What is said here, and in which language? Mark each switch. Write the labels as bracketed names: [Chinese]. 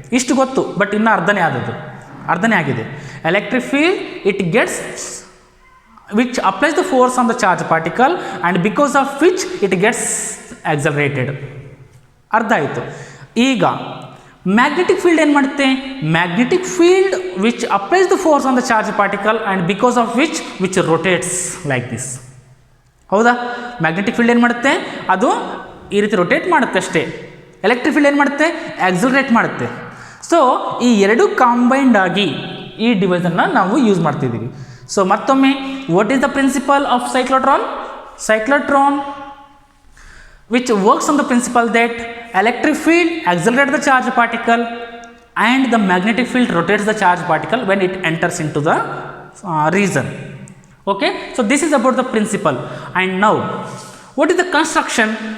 [Kannada] ಇಷ್ಟು ಗೊತ್ತು, ಬಟ್ ಇನ್ನು ಅರ್ಧನೇ ಆಗಿದೆ. [English] Electric field it gets which applies the force on the charge particle and because of which it gets accelerated. [Kannada] ಅರ್ಧ ಆಯಿತು. ಈಗ ಮ್ಯಾಗ್ನೆಟಿಕ್ ಫೀಲ್ಡ್ ಏನು ಮಾಡುತ್ತೆ? [English] Magnetic field which applies the force on the charge particle and because of which rotates like this. [Kannada] ಹೌದಾ? Magnetic field ಏನು ಮಾಡುತ್ತೆ? ಅದು ಈ ರೀತಿ ರೊಟೇಟ್ ಮಾಡುತ್ತೆ ಅಷ್ಟೇ. ಎಲೆಕ್ಟ್ರಿಕ್ ಫೀಲ್ಡ್ ಏನು ಮಾಡುತ್ತೆ? ಆಕ್ಸಲರೇಟ್ ಮಾಡುತ್ತೆ. ಸೊ ಈ ಎರಡು ಕಾಂಬೈನ್ಡ್ ಆಗಿ ಈ ಡಿವೈಸನ್ನು ನಾವು ಯೂಸ್ ಮಾಡ್ತಿದ್ದೀವಿ. [English] So ಮತ್ತೊಮ್ಮೆ, what is the principle of cyclotron? Cyclotron which works on the principle that electric field accelerates the charge particle and the magnetic field rotates the charge particle when it enters into the region. Okay, so this is about the principle. And now, what is the construction?